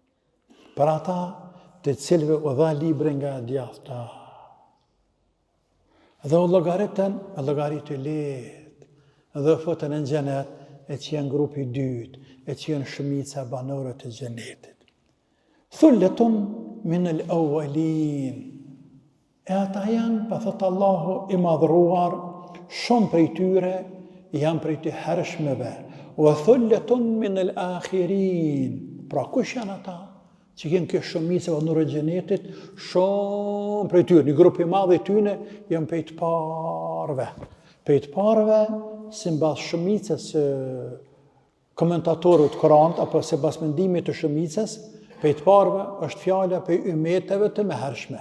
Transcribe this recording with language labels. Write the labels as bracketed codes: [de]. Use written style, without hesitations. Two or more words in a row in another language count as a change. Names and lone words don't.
[sq] Për ata të cilëve u dha libre nga djathta. Dhe u llogaritën me llogaritë lehtë, dhe u futën në xhenet, e që janë grupi i dytë, e që janë shumica banorë të xhenetit. [ar] ثلة من الأولين. [sq] E ata janë, pa thot Allahu i madhruar, shumë prej tyre janë prej të hershmeve. [ar] وثلة من الآخرين. [sq] Pra kush janë ata që kënë kjo shumicë banorë të xhenetit? Shumë prej tyre, një grup i madh i tyre janë prej të parëve. Prej të parëve, sipas shumicës komentatorëve të Kuranit apo sipas mendimit të shumicës, prej të parëve është fjala për ummeteve të mëhershme.